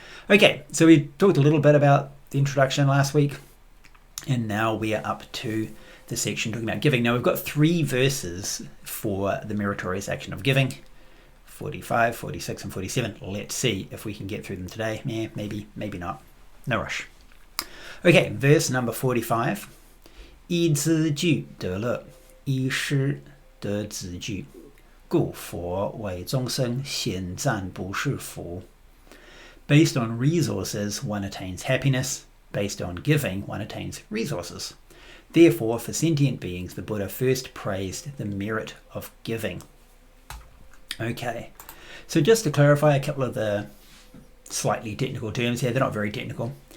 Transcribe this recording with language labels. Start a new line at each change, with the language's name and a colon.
English: Okay, so we talked a little bit about the introduction last week, and now we are up to the section talking about giving. Now we've got 3 verses for the meritorious action of giving. 45, 46, and 47. Let's see if we can get through them today. Maybe not. No rush. Okay, verse number 45.
Chinese: 依资具得乐，依师得子具，故佛为众生显赞不是福。
English: Based on resources, one attains happiness. Based on giving, one attains resources. Therefore, for sentient beings, the Buddha first praised the merit of giving. Okay, so just to clarify a couple of the slightly technical terms here, they're not very technical.